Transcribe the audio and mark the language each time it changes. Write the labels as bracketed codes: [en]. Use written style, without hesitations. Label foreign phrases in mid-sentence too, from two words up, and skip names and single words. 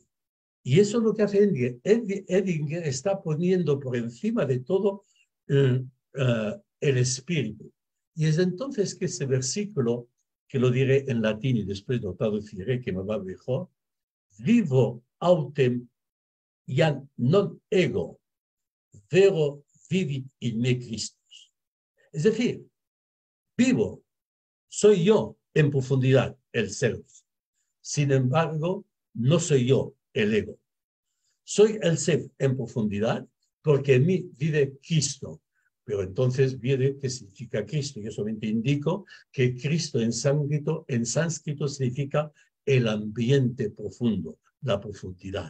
[es] Y eso es lo que hace Edinger. Edinger está poniendo por encima de todo el espíritu. Y es entonces que ese versículo, que lo diré en latín y después lo traduciré, que me va mejor, [la] vivo autem iam non ego, vero vivit in me Christus. [es] Es decir, vivo, soy yo en profundidad, el self. Sin embargo, no soy yo, el ego. Soy el self en profundidad porque en mí vive Cristo. Pero entonces viene qué significa Cristo. Yo solamente indico que Cristo en sánscrito significa el ambiente profundo, la profundidad.